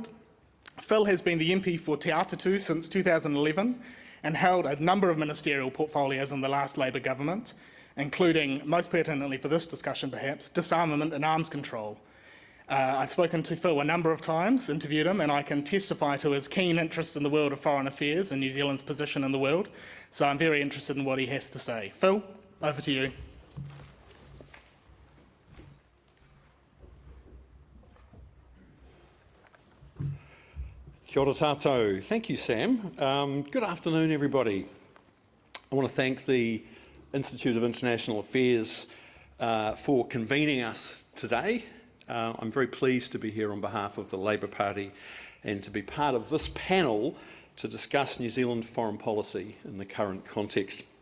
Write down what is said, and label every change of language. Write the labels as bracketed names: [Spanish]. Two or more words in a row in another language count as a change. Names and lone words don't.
[English] Phil has been the MP for Te Atatu since 2011 and held a number of ministerial portfolios in the last Labour government, including, most pertinently for this discussion perhaps, disarmament and arms control. I've spoken to Phil a number of times, interviewed him, and I can testify to his keen interest in the world of foreign affairs and New Zealand's position in the world, so I'm very interested in what he has to say. Phil, over to you. [Māori] Kia ora tātou. [English] Thank you, Sam. Good afternoon, everybody. I want to thank the Institute of International Affairs for convening us today. I'm very pleased to be here on behalf of the Labour Party and to be part of this panel to discuss New Zealand foreign policy in the current context.